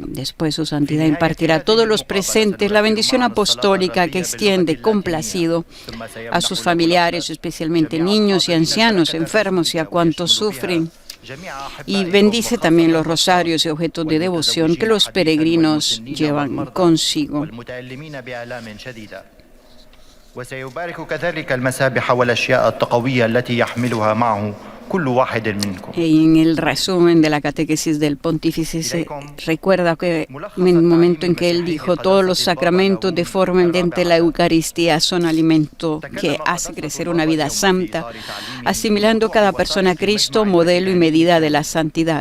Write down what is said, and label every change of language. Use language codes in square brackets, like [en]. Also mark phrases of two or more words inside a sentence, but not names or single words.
[es] Después, su santidad impartirá a todos los presentes la bendición apostólica que extiende complacido a sus familiares, especialmente niños y ancianos, enfermos y a cuantos sufren. Y bendice también los rosarios y objetos de devoción que los peregrinos llevan consigo. [ar] وسيبارك كذلك المسابح والأشياء التقوية التي يحملها معه كل واحد منكم. [es] En el resumen de la catequesis del pontífice se recuerda que en el momento en que él dijo: todos los sacramentos de forma evidente la Eucaristía son alimento que hace crecer una vida santa, asimilando cada persona a Cristo, modelo y medida de la santidad.